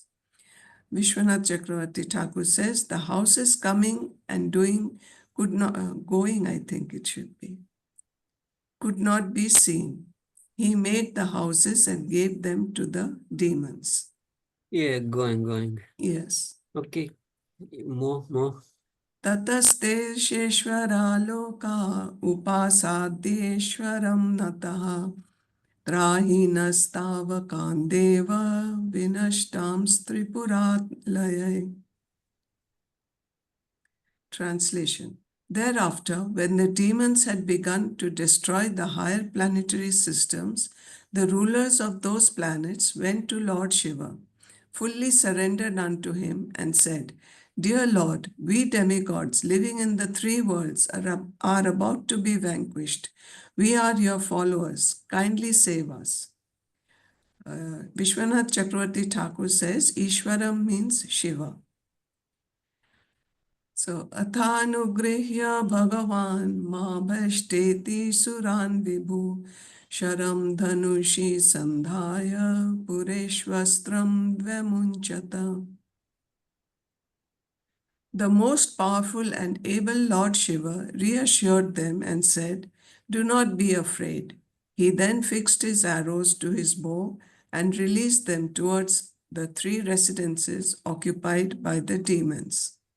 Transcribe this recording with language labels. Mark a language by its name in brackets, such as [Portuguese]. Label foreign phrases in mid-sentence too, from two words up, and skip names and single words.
[English] Vishwanath Chakravarti Thakur says, the houses coming and doing could not, going, I think it should be, could not be seen. He made the houses and gave them to the demons. Yeah, going. Yes. Okay, more. [Sanskrit] ततस्ते सेश्वरा लोका उपासाद्येश्वरं नताः त्राहि नस्तावकान् देव विनष्टांस् त्रिपुरालयैः. [English] Translation. Thereafter, when the demons had begun to destroy the higher planetary systems, the rulers of those planets went to Lord Shiva, fully surrendered unto him, and said, Dear Lord, we demigods living in the 3 worlds are about to be vanquished. We are your followers. Kindly save us. Vishwanath Chakravarti Thakur says, Ishwaram means Shiva. So, [Sanskrit] अथानुगृह्य भगवान् मा भैष्टेति सुरान् विभुः शरं धनुषि सन्धाय पुरेष्वस्त्रं व्यमुञ्चत. [English] The most powerful and able Lord Shiva reassured them and said, Do not be afraid. He then fixed his arrows to his bow and released them towards the 3 residences occupied by the demons.